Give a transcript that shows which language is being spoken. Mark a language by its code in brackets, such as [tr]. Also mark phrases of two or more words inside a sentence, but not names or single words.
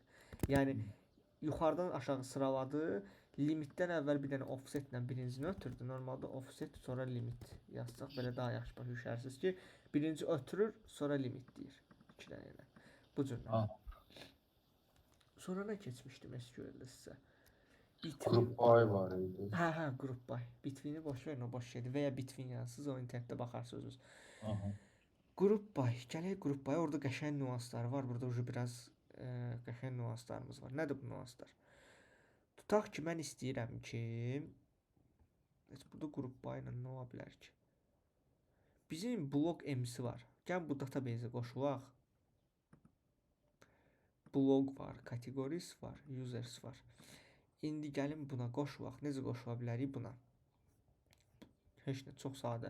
[az] Yəni yuxarıdan aşağı sıraladı. Limitdən əvvəl bir dənə offsetlə birincini ötürdü. Normalda offset sonra limit yazsaq belə daha yaxşı başa düşərsiniz ki, birinci ötürür, sonra limit deyir. 2 dənə ilə. Bu cürlə. Sonra nə keçmişdim SQL-də sizə? [en] Group by [az] var idi. Hə, [en] group by. [az] Between-i boş verin, o boş şeydir. Və ya between yazsınız, o internetdə baxarsınız. [en] Group by. Gələk group by. [az] Orada qəşəng nüanslar var. Burada ucu biraz qəşəng nüanslarımız var. Nədir bu nüanslar? Tutaq ki, mən istəyirəm ki, burada [en] group by [az] ilə nə ola bilər ki? Bizim blog MC var. Gəl bu database-ə qoşulaq. Blog var, categories var, users var. İndi gəlin buna qoşulaq. Necə qoşula bilərik buna? Heç nə, çox sadə.